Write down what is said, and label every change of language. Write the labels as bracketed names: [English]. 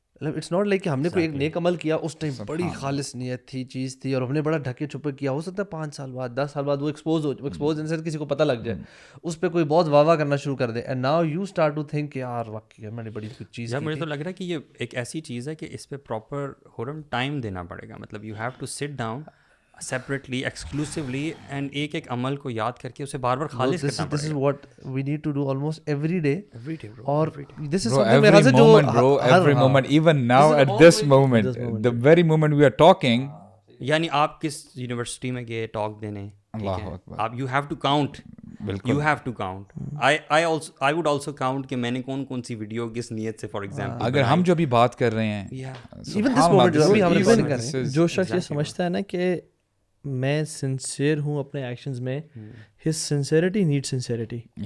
[English] it's not like [Urdu] کہ ہم نے کوئی ایک نیک عمل کیا اس ٹائم بڑی خالص نیت تھی, چیز تھی, اور ہم نے بڑا ڈھکے چھپے کیا, ہو سکتا ہے 5 سال بعد 10 سال بعد وہ ایکسپوز ان سے کسی کو پتہ لگ جائے, اس پہ کوئی بہت واہ واہ کرنا شروع کر دے, [English] and now you start to think [Urdu] کہ یار واقعی میں نے بڑی کچھ چیز. مجھے تو لگ رہا ہے کہ یہ ایک ایسی چیز ہے کہ اس پہ پراپر ٹائم دینا پڑے گا. مطلب [English] you have to sit down separately exclusively and [Urdu] ایک عمل کو یاد کر کے اسے بار بار خالص کرنا پڑے گا. [English] This is what we need to do almost every day. [Urdu] اور [English] This is every moment even now at this moment the very moment we are talking. [Urdu] یعنی آپ کس یونیورسٹی میں گئے ٹاک دینے, اللہ اکبر, [English] آپ you have to count, you have to count. I would also count [Urdu] کہ میں نے کون سی ویڈیو کس نیت سے, [English] for example [Urdu] اگر ہم جو بھی بات کر رہے ہیں, [English] even this moment [Urdu] جو ابھی ہم نے بات کر رہے ہیں, جو شخص یہ سمجھتا ہے نا کہ میں سنسیئر ہوں اپنے ایکشنز میں, [English] His sincerity need sincerity.